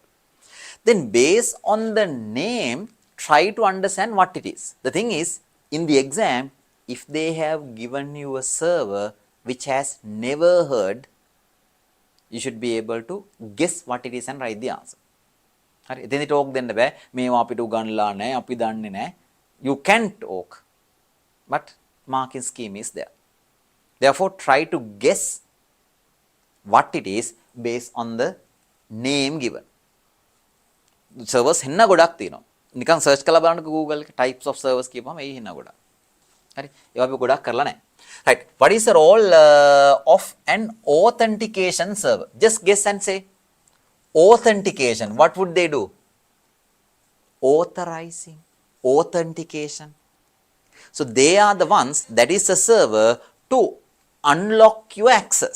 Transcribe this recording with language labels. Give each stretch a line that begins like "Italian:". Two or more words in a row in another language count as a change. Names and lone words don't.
English: Then based on the name, try to understand what it is. The thing is, in the exam, if they have given you a server which has never heard, you should be able to guess what it is and write the answer.
Sinhala: හරි එතෙන්දි ටෝක් දෙන්න බෑ මේවා අපිට උගන්ලා නැහැ අපි දන්නේ නැහැ.
English: You can talk, but marking scheme is there. Therefore try to guess what it is based on the name given.
Sinhala: Servers හෙන්න ගොඩක් තියෙනවා. නිකන් search කරලා බලන්න Google එකේ
English: types of servers
Sinhala: කියපුවම එයි හෙන්න ගොඩක්. හරි ඒවා අපි ගොඩක් කරලා නැහැ.
English: Right, what is the role of an authentication server? Just guess and say. Authentication, what would they do? Authorizing, authentication. So they are the ones, that is the server to unlock your access.